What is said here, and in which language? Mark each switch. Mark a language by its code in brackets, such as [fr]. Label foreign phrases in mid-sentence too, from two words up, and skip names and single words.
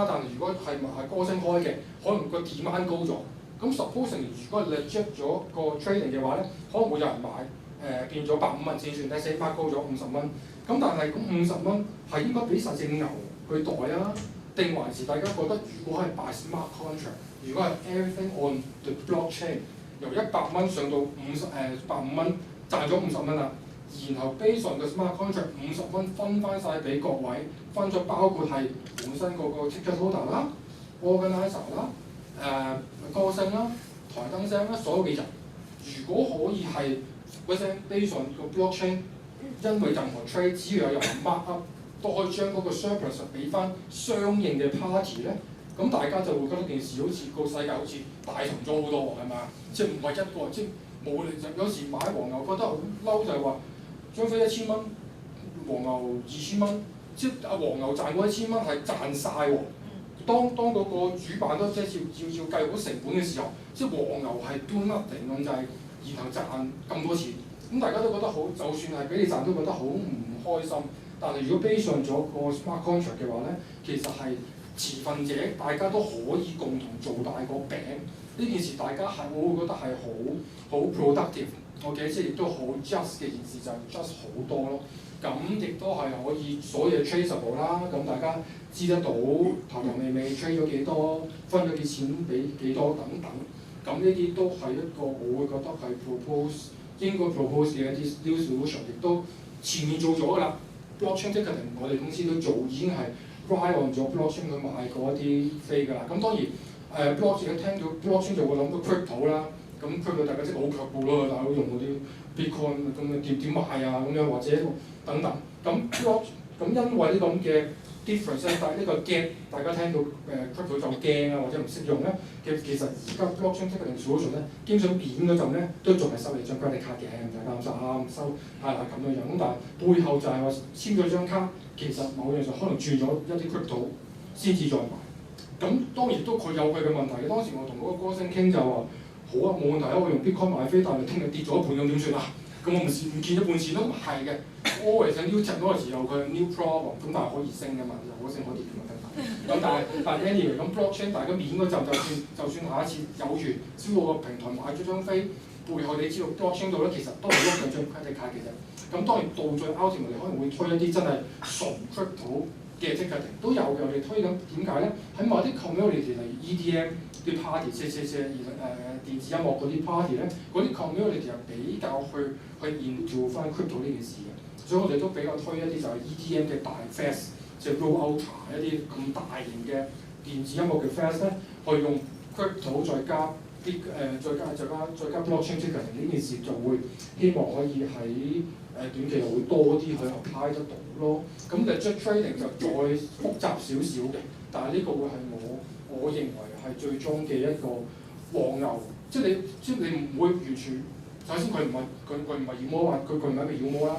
[yue] 但係如果係歌星開嘅，可能個 demand 高咗。咁 supposing 如果 legit 咗個 trading 嘅話咧，可能會有人買。變咗150蚊先算，第4 part 高咗50蚊。咁但係咁50蚊係應該俾實隻牛去袋啊？定還是大家覺得如果係 [en] by smart contract， [yue] 如果係 [en] everything on the blockchain， [yue] 由100蚊上到150蚊賺咗50蚊啦，然後 [en] based on the smart contract [yue] 50 蚊分翻晒俾各位，分咗包括係本身個 [en] ticket holder [yue] 啦、organizer 啦、歌星啦、台燈聲啦，所有嘅人，如果可以係 [en] based on [yue] 個 blockchain， 因為任何 trade 只要有人 [en] mark up， [yue] 都可以將嗰個 surplus 俾翻相應嘅 party 咧，咁大家就會覺得件事好似個世界好似大同咗好多喎，係咪啊？即係唔係一個，即係冇理由。有時買黃牛覺得好嬲就係話張飛1000蚊，黃牛2000蚊，即係阿黃牛賺嗰1000蚊係賺晒喎。當嗰個主辦都即係要計好成本嘅時候，即係黃牛係 [en] do nothing [yue] 咁就係。然後賺咁多錢，咁大家都覺得好，就算係俾你賺都覺得好唔開心。但係如果 base 上咗個 [en] smart contract [yue] 嘅話咧，其實係持份者大家都可以共同做大個餅。呢件事大家係我會覺得係好 [en] productive，OK， [yue] 即係亦都好 just 嘅件事就係 just 好多咯。咁亦都係可以所有 traceable 啦。咁大家知得到頭尾 trade 咗幾多，分咗幾錢俾幾多等等。咁呢啲都係一個我會覺得係應該 propose 嘅一啲 [en] new solution， [yue] 亦都前面做咗㗎啦。 [en] blockchain ticketing [yue] 我哋公司都做，已經係 [en] rely on [yue] 咗 blockchain 去賣過一啲飛㗎啦。咁當然blockchain 聽到 blockchain 就會諗到 crypto 啦。咁 crypto 大家即係好卻步咯，大家用嗰啲 bitcoin 咁點買啊咁樣或者等等。咁因為呢咁嘅 difference， 但係呢個 gap 大家聽到crypto 就驚啊，或者唔識用咧。其實而家 [en] blockchain ticketing solution [yue] 咧，基本上免嗰陣咧都仲係收你張 [en] credit card [yue] 嘅，唔使擔心唔收係啦咁樣樣。咁但係背後就係話簽咗張卡，其實某樣就可能轉咗一啲 crypto 先至再買。咁當然都佢有佢嘅問題嘅。當時我同嗰個歌星傾就話：好啊，冇問題啊，我用 bitcoin 買飛，但係聽日跌咗一半咁點算啊？咁我唔見一半錢咯。咁係嘅 ， [en] always new technology [yue] 有佢 [en] new problem， [yue] 咁但係可以升嘅嘛，可升可跌嘅嘛。咁但係 anyway 咁 blockchain 大家免嗰陣就算下一次有緣知道個平台買咗張飛，背後你知道 blockchain 度咧其實都係喐緊張 [en] credit card [yue] 嘅啫。咁當然到最 ultimate 可能會推一啲真係純 crypto 嘅 ticketing 都有嘅，我哋推緊點解咧？喺某啲 community 例如 EDM 啲 party 電子音樂嗰啲 party 咧，嗰啲 community 係比較去 into 翻 crypto 呢件事嘅，所以我哋都比較推一啲就係 EDM 嘅大 fest。即係 [en] roll out [yue] 一啲咁大型嘅電子音樂嘅 fest 咧，去用 crypto 再加啲再加 [en] blockchain ticketing [yue] 呢件事就會希望可以喺短期內會多啲去 apply 得到咯。咁 [en] legit trading [yue] 就再複雜少少嘅，但係呢個會係我認為係最終嘅一個黃牛，即係你唔會完全首先佢唔係妖魔啊，佢唔係一個妖魔啦。